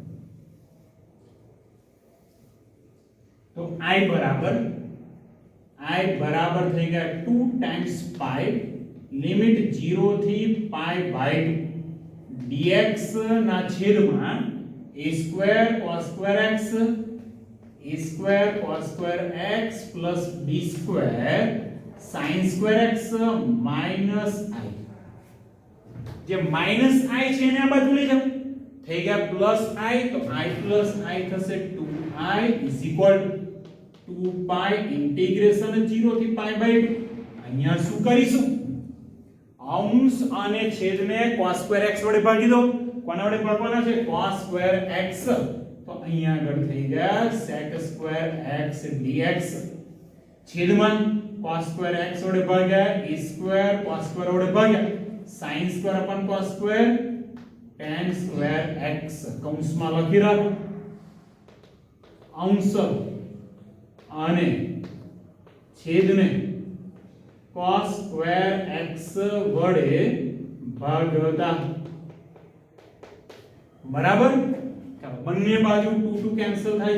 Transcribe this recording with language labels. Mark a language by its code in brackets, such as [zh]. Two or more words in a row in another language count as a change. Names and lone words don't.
[gu] તો i બરાબર થઈ ગયા [en] 2 times pi limit [gu] 0 થી [en] pi by 2 dx [gu] ના છેદમાં [en] a square cos square x a square cos square x plus b square sin square x minus i [gu] જે [en] minus i [gu] છે એને આ બાજુ લઈ જાવ થઈ ગયા [en] plus i [gu] તો i [en] plus i થશે 2i is equal to 2 pi integration 0 થી pi by 2 અહીંયા [gu] શું કરીશું અંશ અને છેદને [en] cos square x [gu] વડે ભાગી દો કોના વડે ભાગવાના છે [en] cos square x [gu] તો અહીંયા આગળ થઈ ગયા [en] sec square x dx [gu] છેદમાં [en] cos square x [gu] વડે ભાગ્યા [en] a square cos square [gu] વડે ભાગ્યા [en] sin square upon cos square tan square x [gu] કૌંસમાં લખી રાખો અંશ અને છેદને [en] cos square x [gu] વડે ભાગતા બરાબર બંને બાજુ 2 2 કેન્સલ થાય